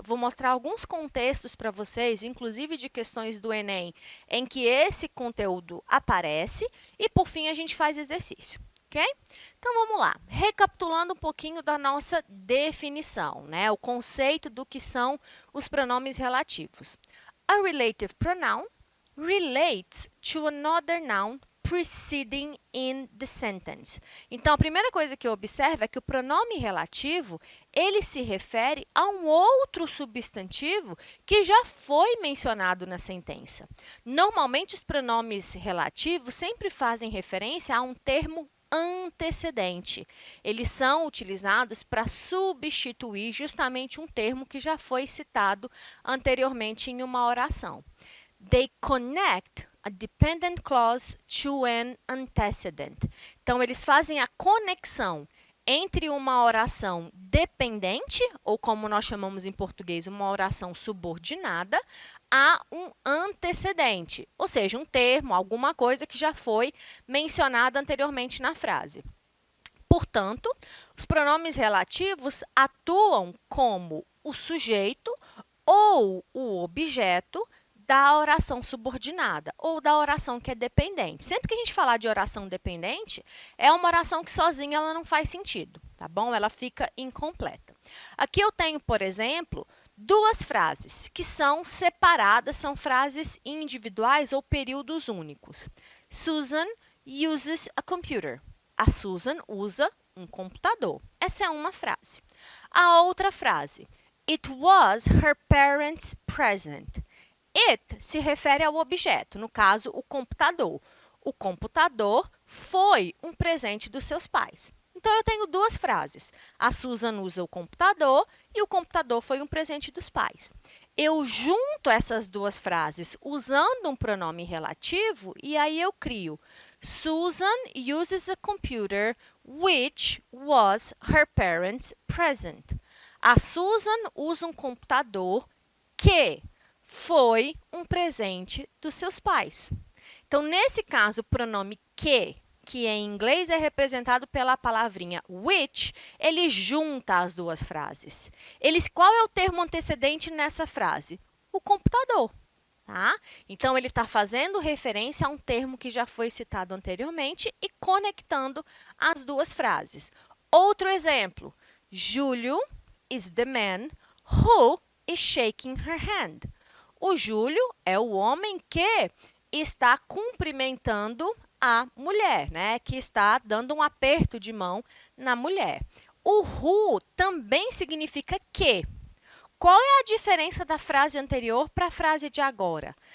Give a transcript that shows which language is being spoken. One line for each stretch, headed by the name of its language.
Portuguese: Vou mostrar alguns contextos para vocês, inclusive de questões do Enem, em que esse conteúdo aparece. E, por fim, a gente faz exercício, ok? Então, vamos lá. Recapitulando um pouquinho da nossa definição, né? O conceito do que são os pronomes relativos.
English: A relative pronoun relates to another noun preceding in the sentence.
Portuguese: Então, a primeira coisa que eu observo é que o pronome relativo, ele se refere a um outro substantivo que já foi mencionado na sentença. Normalmente, os pronomes relativos sempre fazem referência a um termo antecedente. Eles são utilizados para substituir justamente um termo que já foi citado anteriormente em uma oração.
English: They connect a dependent clause to an antecedent.
Portuguese: Então, eles fazem a conexão entre uma oração dependente, ou como nós chamamos em português, uma oração subordinada, a um antecedente, ou seja, um termo, alguma coisa que já foi mencionada anteriormente na frase. Portanto, os pronomes relativos atuam como o sujeito ou o objeto da oração subordinada ou da oração que é dependente. Sempre que a gente falar de oração dependente, é uma oração que sozinha ela não faz sentido, tá bom? Ela fica incompleta. Aqui eu tenho, por exemplo, duas frases que são separadas, são frases individuais ou períodos únicos.
English: Susan uses a computer.
Portuguese: A Susan usa um computador. Essa é uma frase. A outra frase,
English: it was her parents' present.
Portuguese: It se refere ao objeto, no caso, o computador. O computador foi um presente dos seus pais. Então, eu tenho duas frases. A Susan usa o computador e o computador foi um presente dos pais. Eu junto essas duas frases usando um pronome relativo e aí eu crio
English: Susan uses a computer which was her parents' present.
Portuguese: A Susan usa um computador que foi um presente dos seus pais. Então, nesse caso, o pronome que em inglês é representado pela palavrinha which, ele junta as duas frases. Qual é o termo antecedente nessa frase? O computador. Tá? Então, ele está fazendo referência a um termo que já foi citado anteriormente e conectando as duas frases. Outro exemplo,
English: Júlio is the man who is shaking her hand.
Portuguese: O Júlio é o homem que está cumprimentando a mulher, né? Que está dando um aperto de mão na mulher. O who também significa que. Qual é a diferença da frase anterior para a frase de agora?